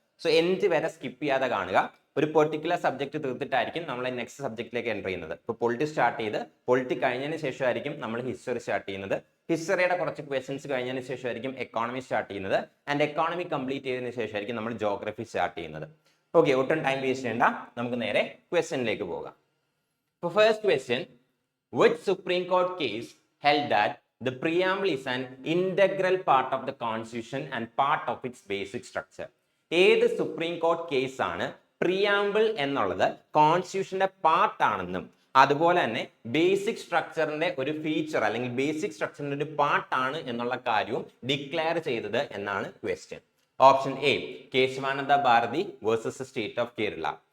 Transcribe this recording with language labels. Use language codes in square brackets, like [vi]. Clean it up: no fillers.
[ml] So end വരെ skip ചെയ്യാതെ കാണുക. ഒരു പെർട്ടിക്കുലർ സബ്ജക്ട് തീർത്തിട്ടായിരിക്കും നമ്മൾ നെക്സ്റ്റ് സബ്ജക്റ്റിലേക്ക് എൻ്റർ ചെയ്യുന്നത്. ഇപ്പോൾ പൊളിറ്റി സ്റ്റാർട്ട് ചെയ്ത് പൊളിറ്റി കഴിഞ്ഞതിന് ശേഷമായിരിക്കും നമ്മൾ ഹിസ്റ്ററി സ്റ്റാർട്ട് ചെയ്യുന്നത്. ഹിസ്റ്ററിയുടെ കുറച്ച് ക്വസ്റ്റൻസ് കഴിഞ്ഞതിന് ശേഷമായിരിക്കും എക്കോണമി സ്റ്റാർട്ട് ചെയ്യുന്നത്. ആൻഡ് എക്കോണമി കംപ്ലീറ്റ് ചെയ്തതിന് ശേഷമായിരിക്കും നമ്മൾ ജോഗ്രഫി സ്റ്റാർട്ട് ചെയ്യുന്നത്. ഓക്കെ, ഒട്ടും ടൈം വേസ്റ്റ് ചെയ്യേണ്ട, നമുക്ക് നേരെ ക്വസ്റ്റ്യനിലേക്ക് പോകാം. ഇപ്പോൾ first question, [en] which Supreme Court case held that the preamble is an integral part of the Constitution and part of its basic structure? [ml] ഏത് സുപ്രീം കോർട്ട് കേസ് ആണ് പ്രിയാമ്പിൾ എന്നുള്ളത് കോൺസ്റ്റിറ്റ്യൂഷന്റെ പാർട്ട് ആണെന്നും അതുപോലെ തന്നെ ബേസിക് സ്ട്രക്ചറിന്റെ ഒരു ഫീച്ചർ അല്ലെങ്കിൽ ബേസിക് സ്ട്രക്ചറിന്റെ ഒരു പാർട്ടാണ് എന്നുള്ള കാര്യവും ഡിക്ലെയർ ചെയ്തത് എന്നാണ് question. Option A, Kesavananda Bharati versus state of Kerala.